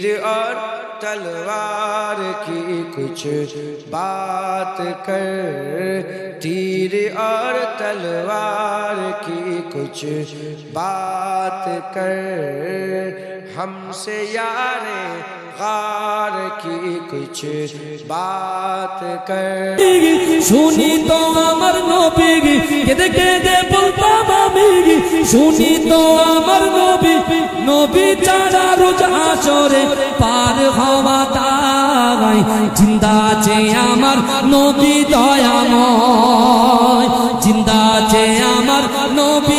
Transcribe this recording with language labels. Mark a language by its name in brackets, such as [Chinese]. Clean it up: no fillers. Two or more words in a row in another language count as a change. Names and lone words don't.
[Urdu] اور تلوار کی کچھ بات کر تیر اور تلوار کی کچھ بات کر ہم سے یار غار کی کچھ بات کر [Bangla] শুনি তো আমার নবী কেঁদে কেঁদে বলতাম আমি শুনি তো আমার নবী নবী ছাড়া রোজ আসরে পার হওয়া দায় জিন্দা আছে আমার নবী দয়াময় জিন্দা আছে আমার নবী